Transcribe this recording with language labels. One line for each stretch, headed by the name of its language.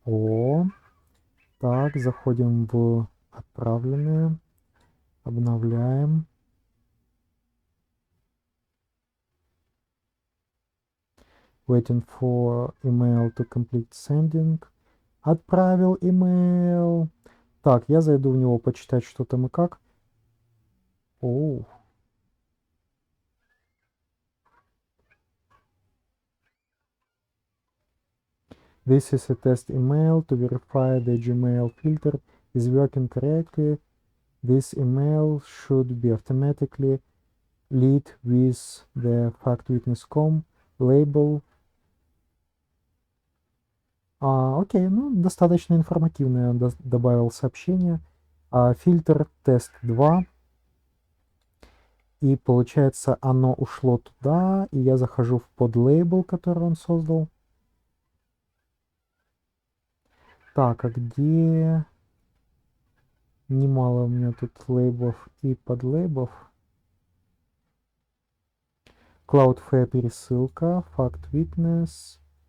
Russian: О, так, заходим в отправленные, обновляем.
English: Waiting for email to complete sending.
Russian: Отправил email. Так, я зайду в него почитать, что там и как. Оу.
English: This is a test email to verify the Gmail filter is working correctly. This email should be automatically lead with the factwitness.com label.
Russian: Окей, ну, достаточно информативное он добавил сообщение. Фильтр тест 2. И получается, оно ушло туда, и я захожу в подлейбл, который он создал. Так, а где... Немало у меня тут лейблов и подлейблов. Cloudflare пересылка, Fact Witness.